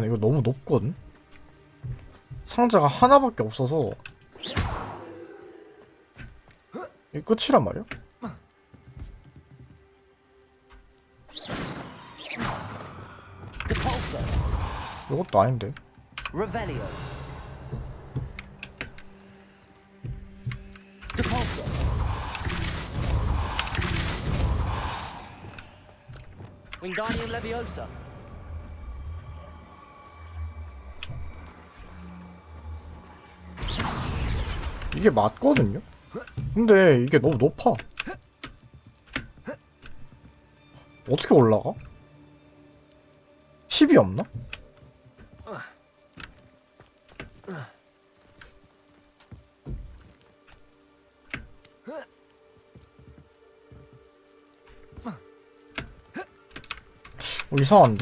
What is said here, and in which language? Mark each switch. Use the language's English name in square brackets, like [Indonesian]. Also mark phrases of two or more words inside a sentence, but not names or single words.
[Korean] 이거 너무 높거든? 상자가 하나밖에 없어서 이게 끝이란 말이야? 이것도 아닌데. [Latin] Revelio. Depulso. Wingardium Leviosa. [Korean] 이게 맞거든요? 근데 이게 너무 높아. 어떻게 올라가? 팁이 없나? 이상한데?